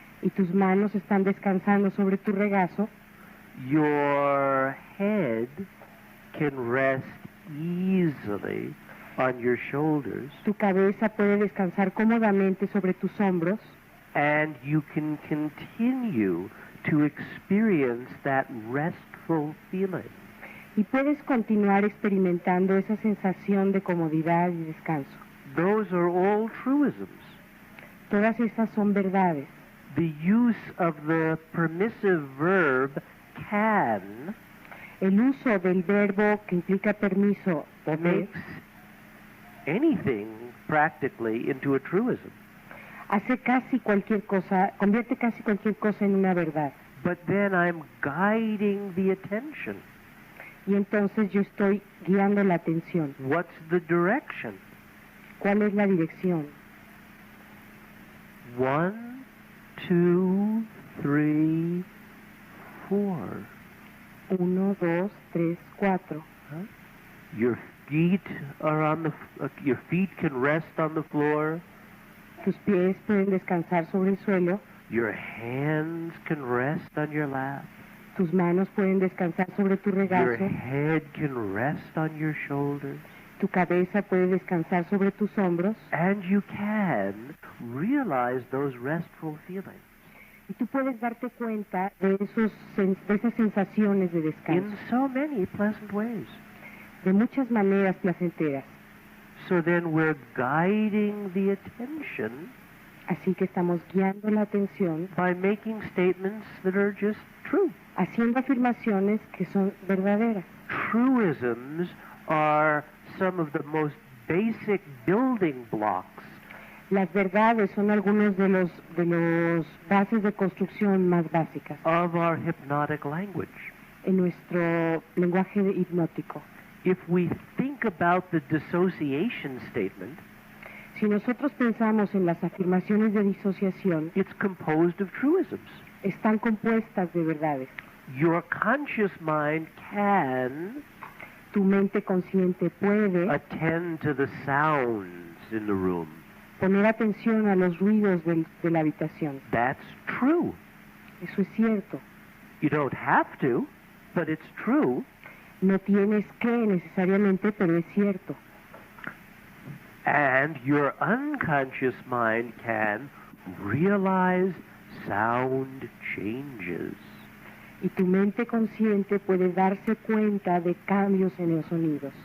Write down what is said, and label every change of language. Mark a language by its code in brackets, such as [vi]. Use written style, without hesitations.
[es] y tus manos están descansando sobre tu regazo, [en] your head can rest easily on your shoulders, [es] tu cabeza puede descansar cómodamente sobre tus hombros [en] and you can continue to experience that restful feeling. [es] Y puedes continuar experimentando esa sensación de comodidad y descanso. [en] Those are all truisms. [es] Todas esas son verdades. [en] The use of the permissive verb can [es] El uso del verbo que implica permiso, poder, [en] makes anything practically into a truism. [es] hace casi cualquier cosa, convierte casi cualquier cosa en una verdad. [en] But then I'm guiding the attention. [es] Y entonces yo estoy guiando la atención. [en] What's the direction? [es] ¿Cuál es la dirección? [en] 1, 2, 3, 4. [es] 1, 2, 3, 4. [en] Your feet are on the. Your feet can rest on the floor. [es] Tus pies pueden descansar sobre el suelo. [en] Your hands can rest on your lap. [es] Tus manos pueden descansar sobre tu [en] Your [es] regazo. [en] head can rest on your shoulders. [es] Tu cabeza puede descansar sobre tus hombros. [en] And you can realize those restful feelings [es] Y tú puedes darte cuenta de esas sensaciones de descanso. [en] in so many pleasant ways. [es] De muchas maneras placenteras. [en] So then we're guiding the attention [es] Así que estamos guiando la atención, [en] by making statements that are just true. [es] haciendo afirmaciones que son verdaderas. [en] Truisms are some of the most basic building blocks [es] Las verdades son algunos de los bases de construcción más básicas [en] of our hypnotic language. [es] en nuestro lenguaje hipnótico. [en] If we think about the dissociation statement, [es] Si nosotros pensamos en las afirmaciones de disociación, [en] it's composed of truisms. [es] están compuestas de verdades. [en] Your conscious mind can [es] Tu mente consciente puede [en] attend to the sounds in the room. [es] poner atención a los ruidos de la habitación. [en] That's true. [es] Eso es cierto. [en] You don't have to, but it's true. [es] No tienes que necesariamente, pero es cierto. [en] And your unconscious mind can realize sound changes. [es] Y tu mente consciente puede darse cuenta de cambios en los sonidos.